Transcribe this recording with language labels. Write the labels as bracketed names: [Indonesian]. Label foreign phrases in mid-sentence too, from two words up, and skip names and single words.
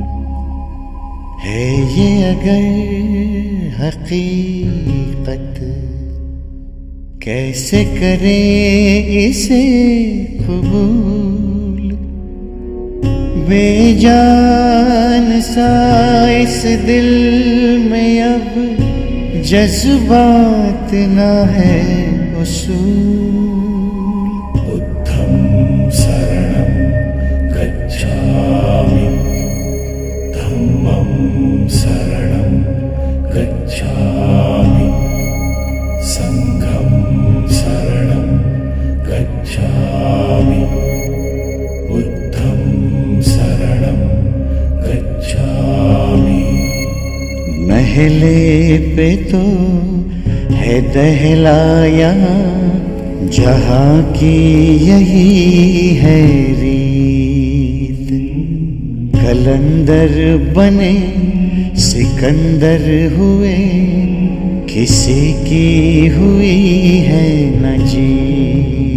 [Hindi] है ये अगर हकीकत, कैसे करें इसे कबूल। बेजान सा इस दिल में अब जज्बात ना है उसूल। [Pali] बुद्धं शरणं गच्छामि, धम्मं शरणं गच्छामि, संघं शरणं गच्छामि, बुद्धं शरणं गच्छामि। [Hindi] पहले पे तो है दहलाया, जहाँ की यही है रीत। कलंदर बने सिकंदर हुए, किसी की हुई है न जीत।